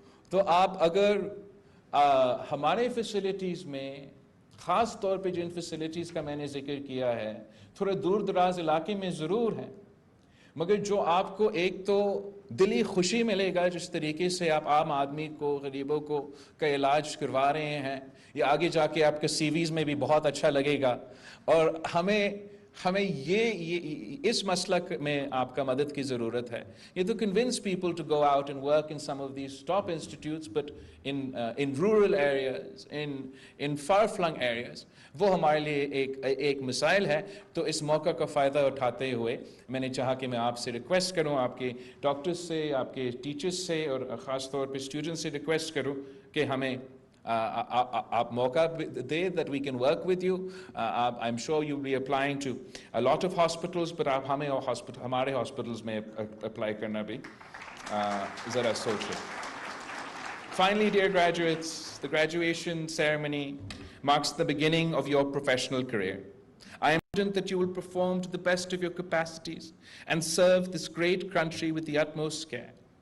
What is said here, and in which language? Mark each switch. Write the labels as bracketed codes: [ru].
[ur] تو آپ اگر ہمارے فیسلٹیز میں، خاص طور پہ جن فیسلٹیز کا میں نے ذکر کیا ہے، تھوڑے دور دراز علاقے میں ضرور ہیں، مگر جو آپ کو ایک تو دلی خوشی ملے گا جس طریقے سے آپ عام آدمی کو، غریبوں کو کا علاج کروا رہے ہیں، یہ آگے جا کے آپ کے سی ویز میں بھی بہت اچھا لگے گا. اور ہمیں یہ اس مسلک میں آپ کا مدد کی ضرورت ہے. یہ تو [en] convince people to go out and work in some of these top institutes, but in rural areas, in far-flung areas، [ur] وہ ہمارے لیے ایک مسائل ہے. تو اس موقع کا فائدہ اٹھاتے ہوئے میں نے چاہا کہ میں آپ سے ریکویسٹ کروں، آپ کے ڈاکٹرز سے، آپ کے ٹیچرز سے، اور خاص طور پہ اسٹوڈنٹس سے ریکویسٹ کروں کہ ہمیں آپ موقع دے [en] that we can work with you. I'm sure you'll be applying to a lot of hospitals, but [ur] آپ ہمارے ہاسپٹلز میں اپلائی کرنا بھی ذرا سوچیں. [en] Finally, dear graduates, the graduation ceremony marks the beginning of your professional career. I am confident that you will perform to the best of your capacities and serve this great country with the utmost care.